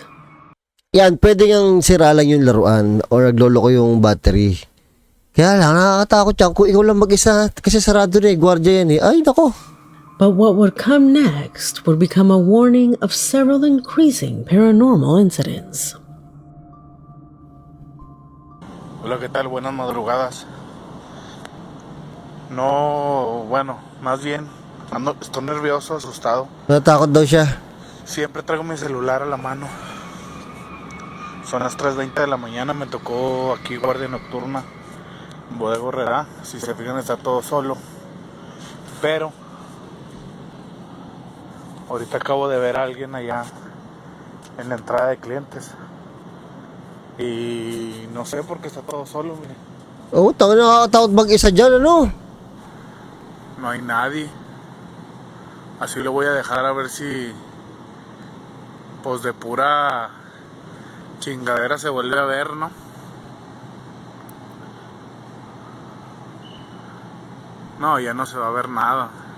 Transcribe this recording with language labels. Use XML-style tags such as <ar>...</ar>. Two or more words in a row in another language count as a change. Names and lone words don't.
<tl>Yan, pwede ngang sira lang yung laruan or nagloloko yung battery. Kaya lang, nakakatakot yan. Kung ikaw lang mag-isa, kasi sarado na gwardiya yan Ay, nako.</tl> <en>But what would come next would become a warning of several increasing paranormal incidents.</en> <es>Hola, ¿qué tal? Buenas madrugadas. No, bueno, más bien, estoy nervioso, asustado.</es> <tl>Natakot daw siya.</tl> <es>Siempre traigo mi celular a la mano. Son las 3:20 de la mañana, me tocó aquí guardia nocturna en Bodega Herrera. Si se fijan, está todo solo. Pero ahorita acabo de ver a alguien allá en la entrada de clientes. Y no sé por qué está todo solo, mire.</es> <tl>Oh, nakakatakot mag-isa dyan, ano?</tl> <es>No hay nadie. Así lo voy a dejar a ver si pues de pura chingadera se vuelve a ver, ¿no? No, ya no se va a ver nada.</es>